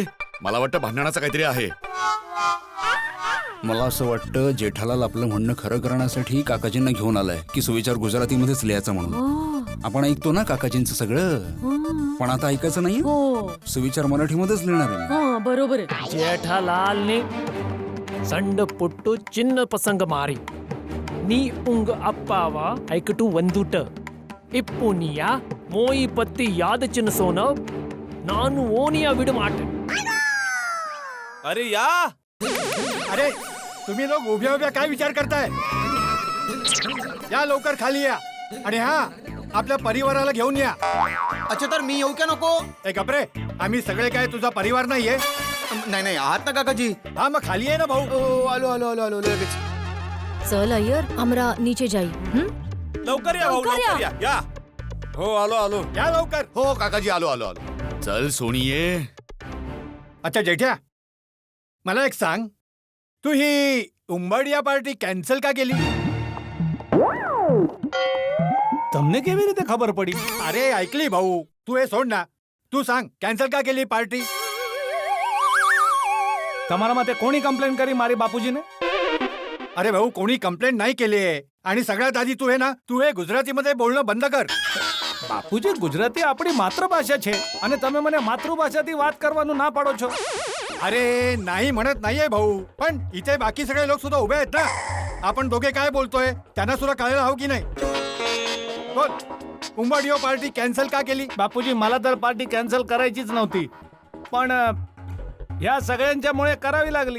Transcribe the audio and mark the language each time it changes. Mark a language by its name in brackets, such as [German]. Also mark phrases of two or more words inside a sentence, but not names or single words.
[Marathi] मला वाटतं भांडणाचं काहीतरी आहे. मला असं वाटतं जेठालाल आपलं म्हणणं खरं करण्यासाठी काकाजींना घेऊन आलाय की सुविचार गुजरातीमध्येच लिहायचा म्हणून. आपण ऐकतो ना काकाजींचं सगळं, पण आता ऐकायचं नाही. सुविचार मराठीमध्येच लिहिणार आहे. हाँ बरोबर आहे. जेठालालने संड पुट्टू चिन्ह पसंग मारी नी उंग अप्पावा ऐकटू वंदुट इप्पुनिया मोई पत्ती याद चिन्ह सोन नानु ओनिया विडमाट. अरे या. अरे तुम्ही लोक उभ्या उभ्या काय विचार करताय? या लवकर खाली या. आणि हा, आपल्या परिवाराला घेऊन या. अच्छा तर मी येऊ का नको? ए गपरे, आम्ही सगळे काय तुझा परिवार नाहीये? नाही नाही आहात ना काकाजी. हा मग खाली आहे ना भाऊ. आलो आलो आलो आलो लगेच. [Bhojpuri] चल अय्यर, हमरा नीचे जाई. [Marathi] लवकर या भाऊ, लवकर या. लवकर या. या. हो आलो आलो. या लवकर. हो काकाजी आलो आलो आलो. चल सोनी ये. अच्छा जेठ्या, मला एक सांग, तू ही उंबाडिया पार्टी कॅन्सल का केली? [Gujarati] તમને કેવી રીતે ખબર પડી? [Marathi] अरे ऐकली भाऊ, तू हे सोड ना. तू सांग, कॅन्सल का केली पार्टी? [Gujarati] તમારા માટે કોની કમ્પ્લેન કરી મારી બાપુજીને? [Marathi] अरे भाऊ, कोणी कंप्लेंट नाही केली आहे. आणि सगळ्यात आधी तू हे गुजरातीमध्ये बोलणं बंद कर. [Gujarati] બાપુજી, ગુજરાતી આપણી માતૃભાષા છે અને તમે મને માતૃભાષાથી વાત કરવાનું ના પાડો છો. [Marathi] अरे नाही म्हणत नाहीये भाऊ, पण इथे बाकी सगळे लोक सुद्धा उभे आहेत ना. आपण दोघे काय बोलतोय त्यांना सुद्धा कळायला हवं की नाही? बोल, उंबाडियो पार्टी कॅन्सल का केली? बापूजी, मला तर पार्टी कॅन्सल करायचीच नव्हती, पण या सगळ्यांच्यामुळे करावी लागली.